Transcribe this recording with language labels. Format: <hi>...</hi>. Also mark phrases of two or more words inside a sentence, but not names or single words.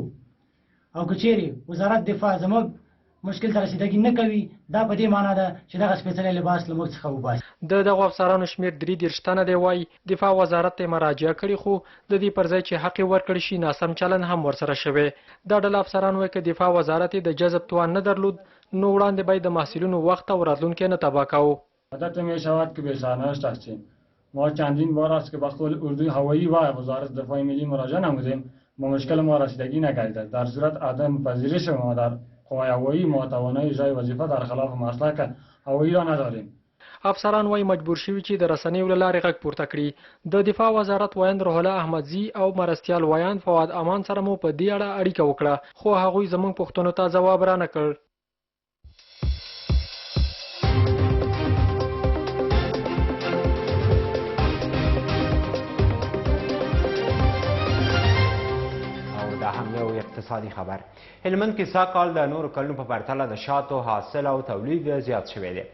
<ps>او که چیرې وزارت دفاع زموږ مشکل ته رسیدګي نه کوي دا په دې معنا ده چې دغه سپېڅلی لباس له موږ څخه وباسي. د دغو افسرانو شمېر 33 تنه دی. وایي دفاع وزارت ته مراجعه کړې خو د دې پر ځای چې حق یې ورکړی شي ناسم چلند هم ورسره شوی. دا ډله افسران وایي که دفاع وزارت د جذب توان نه درلود نو وړاندې به د محصلینو وقت او راتلونکی نه تباه کاوه.</ps> <fa>عادت می شود که به سرنوشت هستیم. ما چندین بار است که به قول اردوی هوایی و وزارت دفاع ملی مراجعه نمودیم با مشکل ما رسیدگی نکرده. در صورت عدم پذیرش ما در قوای هوایی ما توانایی اجرای وظیفه در خلاف مسلک هوایی را نداریم.</fa> <ps>افسران وایي مجبور شوي چې د رسنیو له لارې غږ پورته کړي. د دفاع وزارت وایند روح الله احمدزي او مرستیال وایند فواد امان سره مو په دې اړه اړیکه وکړه خو هغوی زموږ پوښتنو ته ځواب را نه کړ. اقتصادي خبر هلمند کې سږ کال د نورو کلونو په پرتله د شاتو حاصل او تولید زیات شوی دی.</ps>